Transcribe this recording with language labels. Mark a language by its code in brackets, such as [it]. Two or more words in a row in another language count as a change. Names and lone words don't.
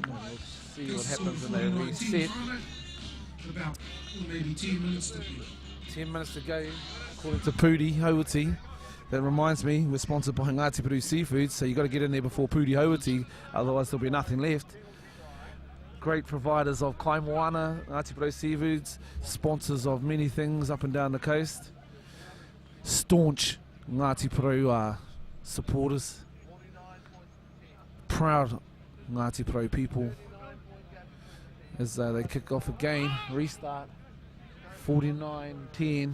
[en] We'll see what happens when they reset. About maybe 10 minutes to 10 minutes to go, according to Pudi Hauti. That reminds me, we're sponsored by Ngāti Peru Seafoods, so you've got to get in there before Pudi Hauti, otherwise there'll be nothing left. Great providers of [mi] kai moana, [en] Ngāti Peru Seafoods, sponsors of many things up and down the coast. Staunch Ngāti Peru supporters. Proud Ngāti Peru people. As they kick off again, restart, 49-10.